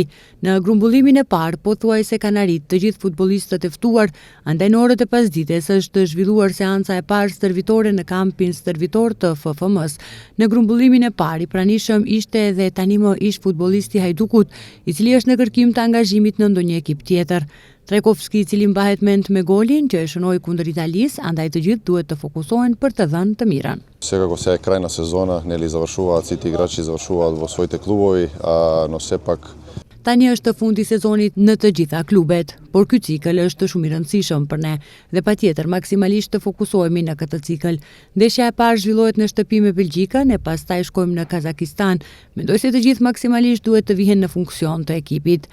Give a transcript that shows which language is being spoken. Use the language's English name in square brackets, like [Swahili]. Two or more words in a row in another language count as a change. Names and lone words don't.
[Albanian] Në grumbullimin e parë, pothuajse kanë arrit të gjithë futbollistët e ftuar, andaj në orët e pasdites është zhvilluar seanca e parë stërvitore në kampin stërvitor të FFM-s. Në grumbullimin e parë, i pranishëm ishte edhe tani më ish futbollisti Hajdukut, i cili është në kërkim të angazhimit në ndonjë ekip tjetër. Trajkovski, i cili mbahet mend me golin që e shënoi kundër Италисë, andaj të gjithë duhet të fokusohen për të dhënë të mirën. [Macedonian] Svakako сега е край на сезона, нели завршуваат сите играчи завршуваат во своите клубови, но сепак [Albanian] Tani është fundi i sezonit në të gjitha klubet, por ky cikël është shumë i rëndësishëm për ne dhe patjetër maksimalisht të fokusohemi në këtë cikël. Ndeshja e parë zhvillohet në shtëpi me Belgjikën e pastaj shkojmë në Kazakistan. Mendoj se të gjithë maksimalisht duhet të vihen në funksion të ekipit.